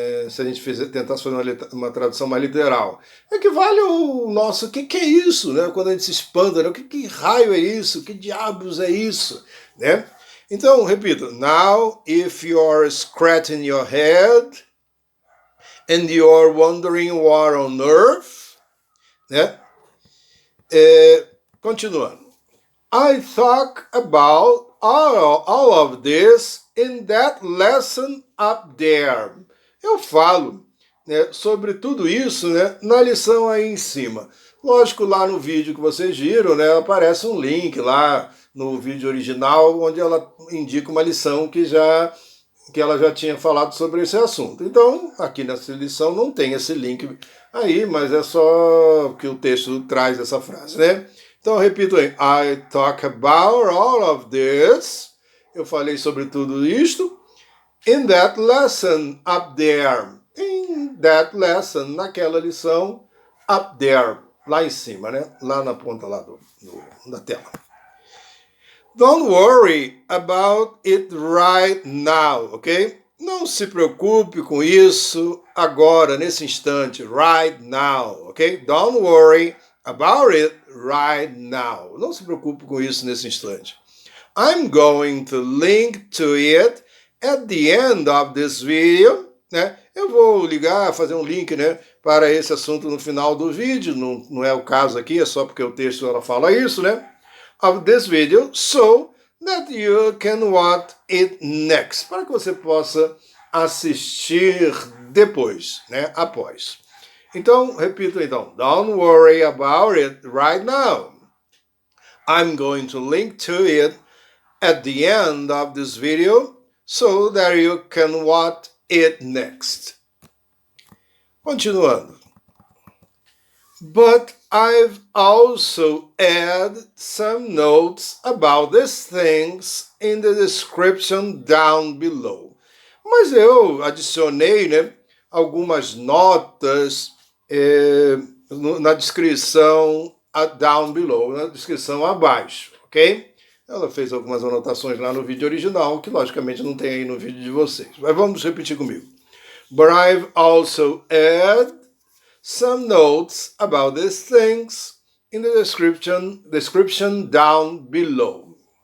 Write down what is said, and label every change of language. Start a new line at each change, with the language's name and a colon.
Portuguese: se a gente tentasse fazer uma tradução mais literal, equivale ao nosso que é isso, né? Quando a gente se espanta, né? Que raio é isso? Que diabos é isso? Né? Então, repito,
English: now if you're scratching your head and you're wondering what on earth, né?
Portuguese: Continuando.
English: I talk about all of this in that lesson up there.
Portuguese: Eu falo, né, sobre tudo isso, né, na lição aí em cima. Lógico, lá no vídeo que vocês viram, né, aparece um link lá no vídeo original onde ela indica uma lição que ela já tinha falado sobre esse assunto. Então, aqui nessa lição não tem esse link aí, mas é só que o texto traz essa frase, né? Então, eu repito aí.
English: I talk about all of this.
Portuguese: Eu falei sobre tudo isto.
English: In that lesson up there. In that lesson,
Portuguese: naquela lição
English: up there.
Portuguese: Lá em cima, né? Lá na ponta lá da tela.
English: Don't worry about it right now, ok?
Portuguese: Não se preocupe com isso agora, nesse instante,
English: right now, ok? Don't worry about it right now.
Portuguese: Não se preocupe com isso nesse instante.
English: I'm going to link to it at the end of this video,
Portuguese: né? Eu vou fazer um link, né, para esse assunto no final do vídeo, não é o caso aqui, é só porque o texto ela fala isso, né?
English: Of this video, so that you can watch it next,
Portuguese: para que você possa assistir depois, né, após. Então, repito então,
English: don't worry about it right now. I'm going to link to it at the end of this video so that you can watch it next.
Portuguese: Continuando.
English: But I've also added some notes about these things in the description down below.
Portuguese: Mas eu adicionei, né, algumas notas na descrição
English: down below,
Portuguese: na descrição abaixo, ok? Ela fez algumas anotações lá no vídeo original, que logicamente não tem aí no vídeo de vocês. Mas vamos repetir comigo.
English: But I've also added some notes about these things in the description down below.